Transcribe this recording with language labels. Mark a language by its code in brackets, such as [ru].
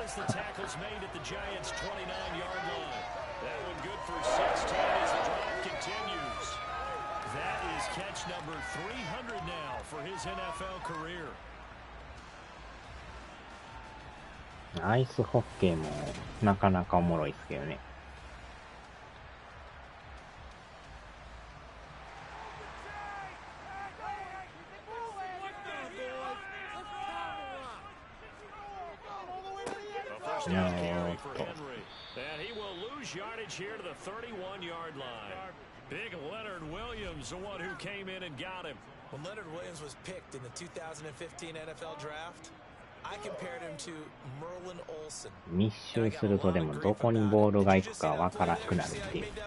[en] as the tackle's made at the Giants' 29-yard line. That one good for 16 as the drive continues. That is catch number 300 now for his NFL career. [ja] アイスホッケーもなかなかおもろいですけどね。 [en] A first down carry for Henry. And he will lose yardage here to the 31-yard line. Big Leonard Williams, the one who came in and got him. When Leonard Williams was picked in the 2015 NFL draft, I compared him to Merlin Olsen. [ja] 密集するとでもどこにボールが行くかわからなくなるっていう。